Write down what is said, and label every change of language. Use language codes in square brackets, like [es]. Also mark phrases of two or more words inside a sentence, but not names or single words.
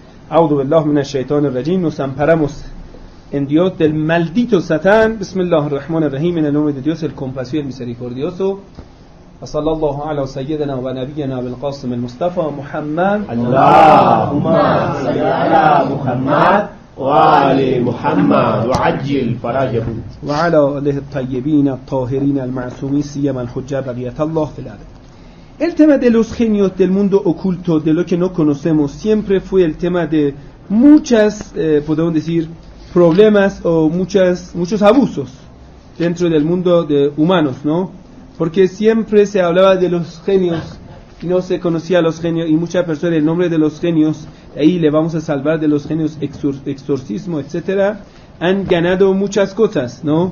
[ar] أعوذ بالله من الشيطان الرجيم. [es] Nos amparamos en Dios del maldito Satán. Bismillahirrahmanirrahim. En el nombre de Dios, el compasivo y el misericordioso. [ar] صلى الله على سيدنا ونبينا بالقاسم المصطفى محمد. اللهم صل على محمد وآل محمد وعجل فرجه. وعلى آله الطيبين الطاهرين المعصومين سيما الحجة رضي الله في الأرض. [es] El tema de los genios del mundo oculto, de lo que no conocemos, siempre fue el tema de muchas, podemos decir, problemas o muchos abusos dentro del mundo de humanos, ¿no? Porque siempre se hablaba de los genios y no se conocía a los genios, y muchas personas el nombre de los genios, ahí le vamos a salvar de los genios, exorcismo, etcétera, han ganado muchas cosas, ¿no?